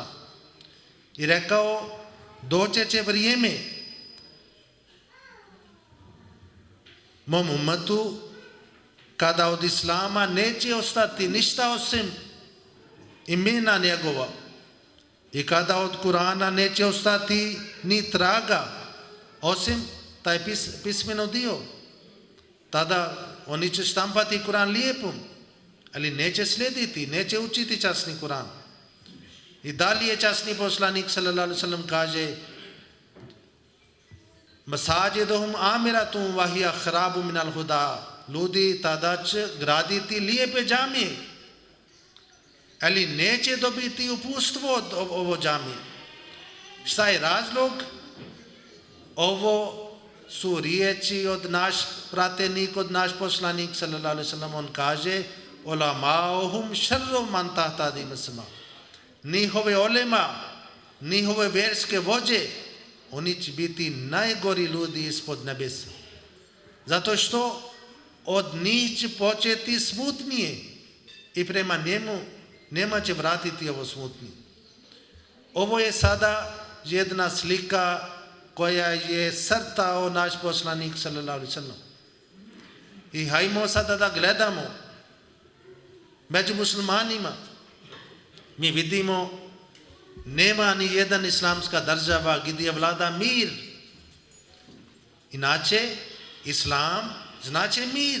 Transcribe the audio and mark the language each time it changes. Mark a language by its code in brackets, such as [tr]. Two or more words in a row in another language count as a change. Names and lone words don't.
[bs] I rekao: doće će vrijeme mom ummatu kada od islama neće ostati ništa osim imena njegova i kada od Kurana neće ostati ni traga osim taj pismeno dio. Tada oni će štampati Kuran lijepom, ali neće slijediti, neće učiti časni Kuran. I dalje časni poslanik [ar] صلى الله عليه وسلم [bs] kaže: [ar] مساجدهم عامرة وهي خراب من الهدى, [bs] ljudi tada će graditi lijepe džamije, ali neće dobiti uputstvo od ovo džamije. Šta je razlog? Ovo su riječi od naš pratenik, od naš poslanik [ar] صلى الله عليه وسلم. [bs] On kaže: [ar] علماؤهم شر من تحت أديم السماء, [bs] njihove olema, njihove vjerske vođe, oni će biti najgori ljudi ispod nebesa, zato što od njih će početi smutnije i prema njemu nema će vratiti ovo smutnije. Ovo je sada jedna slika koja je crtao naš poslanik [ar] صلى الله عليه وسلم. [bs] I hajmo sada da gledamo među muslimanima. Mi vidimo nema ni jedan islamska država gdje vlada mir. Inače, islam znači mir.